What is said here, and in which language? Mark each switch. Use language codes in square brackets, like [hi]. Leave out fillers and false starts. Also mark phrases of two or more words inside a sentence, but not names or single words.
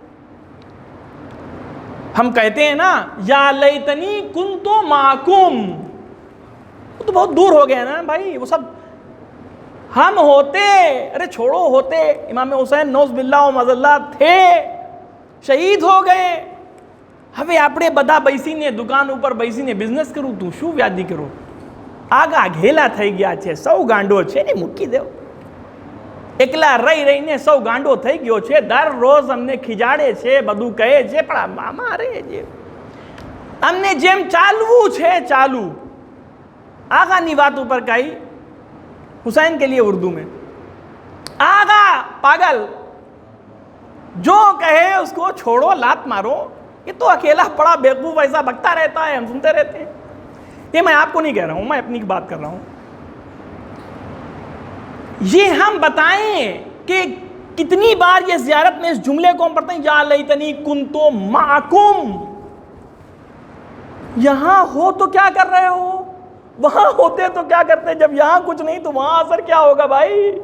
[ur] ہم کہتے ہیں نا [ar] یا لیتنی کنت معکم، [ur] وہ تو بہت دور ہو گیا نا بھائی، وہ سب ہم ہوتے، ارے چھوڑو، ہوتے امام حسین نوز باللہ و مذلہ تھے، شہید ہو گئے، [gu] હવે આપણે બધા બેસીને દુકાન ઉપર બેસીને બિઝનેસ કરું, તું શું વ્યાદી કરો, આગા ઘેલા થઈ ગયા છે, સૌ ગાંડો છે ને મૂકી દેવ, એકલા રહી રહીને સૌ ગાંડો થઈ ગયો છે, દરરોજ અમને ખીજાડે છે, બધું કહે છે, પણ અમારે જે અમને જેમ ચાલવું છે ચાલુ। આગાની વાત ઉપર કહી [ur] حسین کے لیے اردو میں، آغا پاگل جو کہے اس کو چھوڑو، لات مارو، یہ تو اکیلا پڑا بیوقوف ایسا بکتا رہتا ہے، ہم سنتے رہتے ہیں۔ یہ میں آپ کو نہیں کہہ رہا ہوں، میں اپنی بات کر رہا ہوں۔ یہ ہم بتائیں کہ کتنی بار یہ زیارت میں اس جملے کو ہم پڑھتے ہیں، [ar] یا لیتنی کنت معکم، [ur] یہاں ہو تو کیا کر رہے ہو، وہاں ہوتے تو کیا کرتے، جب یہاں کچھ نہیں تو وہاں اثر کیا ہوگا بھائی۔